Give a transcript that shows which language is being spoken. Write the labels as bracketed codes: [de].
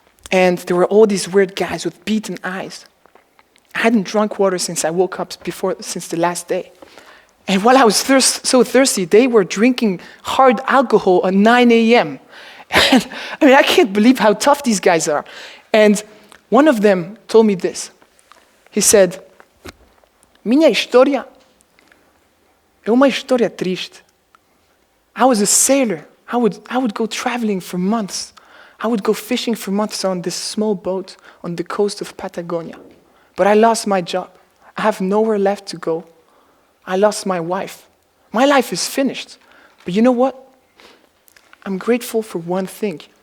[en] And there were all these weird guys with beaten eyes. I hadn't drunk water since I woke up since the last day. And while I was so thirsty, they were drinking hard alcohol at 9 a.m. And I can't believe how tough these guys are. And one of them told me this. He said, [pt] "Minha história é uma história triste. [en] I was a sailor. I would go traveling for months. I would go fishing for months on this small boat on the coast of Patagonia. But I lost my job. I have nowhere left to go. I lost my wife. My life is finished. But you know what? I'm grateful for one thing.